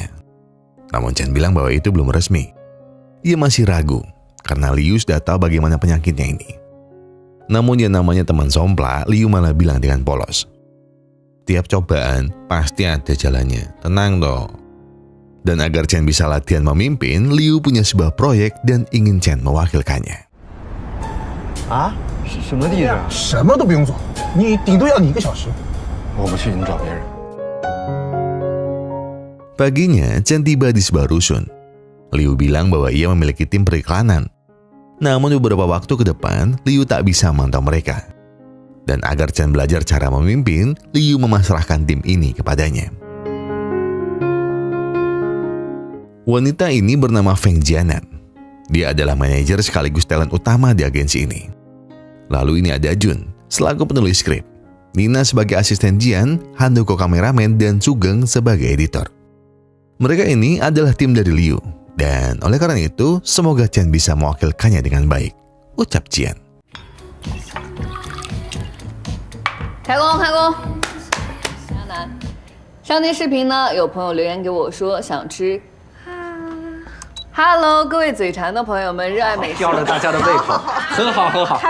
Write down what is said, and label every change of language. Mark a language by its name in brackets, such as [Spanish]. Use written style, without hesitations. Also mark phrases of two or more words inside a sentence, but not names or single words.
[Indonesian] Namun Chen bilang bahwa itu belum resmi. Ia masih ragu, karena Liu sudah tahu bagaimana penyakitnya ini. Namun yang namanya teman somplak, Liu malah bilang dengan polos, "Tiap cobaan pasti ada jalannya, tenang toh." Dan agar Chen bisa latihan memimpin, Liu punya sebuah proyek dan ingin Chen mewakilkannya. [Chinese] 啊？什么地址？什么都不用做，你顶多要你1个小时。我不去，你找别人。 [Indonesian] Paginya, Chen tiba di sebuah rusun. Liu bilang bahwa ia memiliki tim periklanan. Namun beberapa waktu ke depan, Liu tak bisa memantau mereka. Dan agar Chen belajar cara memimpin, Liu memasrahkan tim ini kepadanya. Wanita ini bernama Feng Jianan. Dia adalah manajer sekaligus talent utama di agensi ini. Lalu ini ada Jun, selaku penulis skrip. Nina sebagai asisten Jian, Handoko kameramen, dan Sugeng sebagai editor. Mereka ini adalah tim dari Liu. Dan oleh karena itu, semoga Chen bisa mewakilkannya dengan baik, ucap Jian. [Chinese] 开工，江南，上期视频呢，有朋友留言给我说想吃。Hello， 各位嘴馋的朋友们，热爱美食，吊了大家的胃口，很好很好，